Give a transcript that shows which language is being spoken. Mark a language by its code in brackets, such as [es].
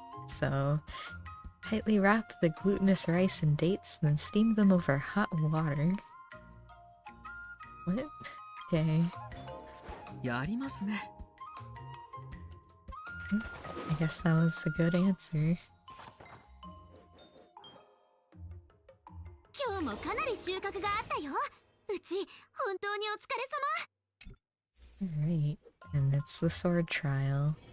[en] So, tightly wrap the glutinous rice and dates, then steam them over hot water. What? Okay. I guess that was a good answer. [ja] 今日もかなり収穫があったよ。うち本当にお疲れ様。 [en] Alright, and it's the sword trial.